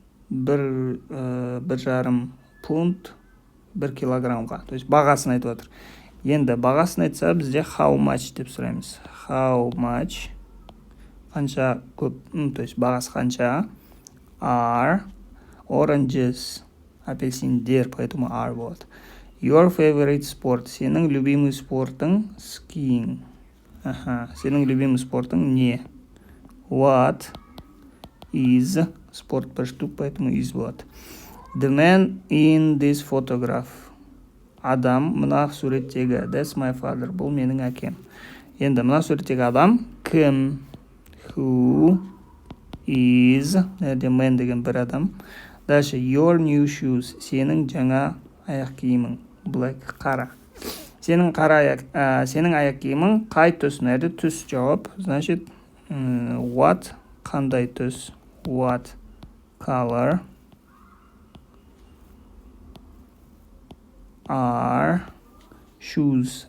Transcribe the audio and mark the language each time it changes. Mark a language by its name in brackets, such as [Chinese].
[Kazakh] бір жарым пункт 1 килограммға. То есть бағасын айтып отыр. Енді бағасын айтса, бізде how much деп сұраймыз. [English] How much? [Kazakh] Қанша көп? То есть бағасы қанша? Are oranges, апельсиндер, поэтому are болады. [English] Your favorite sport, [Kazakh] сенің любимый спортың [English] skiing. [Kazakh] Сенің любимый спортың не? What is, спорт бір штук, поэтому is болады. [English] The man in this photograph, [Kazakh] адам мына суреттегі. [English] That's my father, [Kazakh] бұл менің әкем. Енді мына суреттегі адам кім? Who is, nerede man деген бір адам. Дальше [English] your new shoes, [Kazakh] сенің жаңа аяқ киімің. Black, қара. Сенің аяқ киімің қай түс? Nerede түс? Жауап, значит, what, қандай түс? [English] What color are shoes?